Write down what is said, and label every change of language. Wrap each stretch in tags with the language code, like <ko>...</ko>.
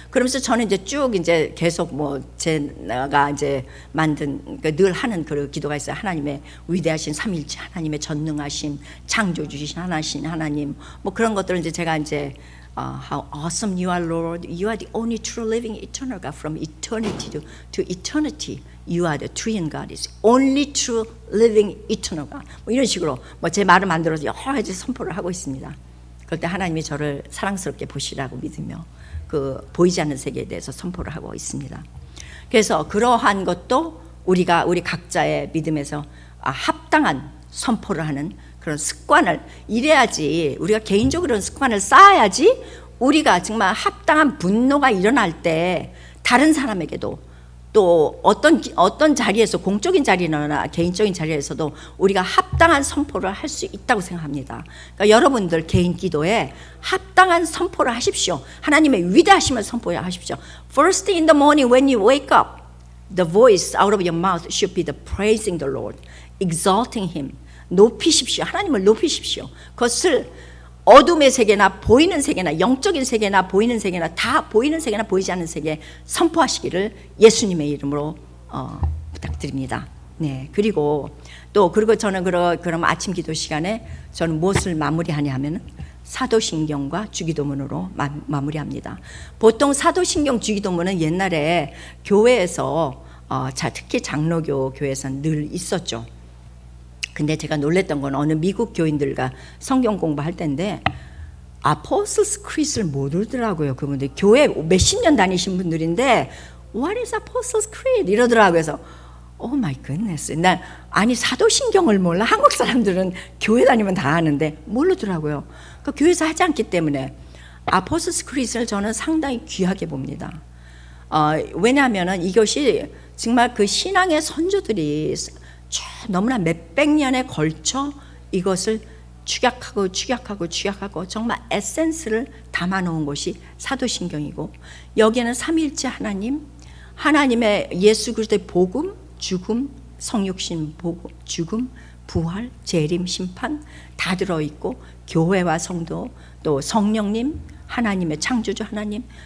<ko>그러면서 저는 이제 쭉 이제 계속 제가 이제 만든 늘 하는 그 기도가 있어요. 하나님의 위대하신 삼일체, 하나님의 전능하심, 창조주신 하나님, 뭐 그런 것들을 이제 제가 이제</ko> <en>How awesome you are, Lord. You are the only true living eternal God. From eternity to eternity, you are the triune God. Is only true living eternal God.</en> <ko>뭐 이런 식으로 제 말을 만들어서 여러 가지 선포를 하고 있습니다. 그럴 때 하나님이 저를 사랑스럽게 보시라고 믿으며 그 보이지 않는 세계에 대해서 선포를 하고 있습니다. 그래서 그러한 것도 우리 각자의 믿음에서 합당한 선포를 하는 그런 습관을, 이래야지 우리가 개인적으로 그런 습관을 쌓아야지 우리가 정말 합당한 분노가 일어날 때 다른 사람에게도 또 어떤 자리에서, 공적인 자리나 개인적인 자리에서도 우리가 합당한 선포를 할 수 있다고 생각합니다. 그러니까 여러분들 개인 기도에 합당한 선포를 하십시오. 하나님의 위대하심을 선포하십시오.</ko> <en>First thing in the morning when you wake up, the voice out of your mouth should be the praising the Lord, exalting Him.</en> <ko>높이십시오. 하나님을 높이십시오. 그것을 어둠의 세계나 보이는 세계나 영적인 세계나 보이는 세계나 다 보이는 세계나 보이지 않는 세계에 선포하시기를 예수님의 이름으로 부탁드립니다. 네. 그리고 저는 그럼 아침 기도 시간에 저는 무엇을 마무리하냐 하면 사도신경과 주기도문으로 마무리합니다. 보통 사도신경 주기도문은 옛날에 교회에서 특히 장로교 교회에서는 늘 있었죠. 근데 제가 놀랬던 건 어느 미국 교인들과 성경 공부할 때인데 아포스틀스 크리스를 모르더라고요. 그분들 교회 몇십 년 다니신 분들인데</ko> <en>What is Apostles' Creed?</en> <ko>이러더라고요. 그래서</ko> <en>Oh my goodness.</en> <ko>아니 사도신경을 몰라? 한국 사람들은 교회 다니면 다 아는데 모르더라고요. 그 교회에서 하지 않기 때문에 아포스틀스 크리스를 저는 상당히 귀하게 봅니다. 왜냐하면 이것이 정말 그 신앙의 선조들이 너무나 몇백 년에 걸쳐 이것을 축약하고 정말 에센스를 담아놓은 것이 사도신경이고, 여기에는 삼위일체 하나님, 하나님의 예수 그리스도의 복음, 죽음, 성육신, 복음, 죽음, 부활, 재림, 심판 다 들어있고, 교회와 성도, 또 성령님, 하나님의 창조주 하나님,</ko>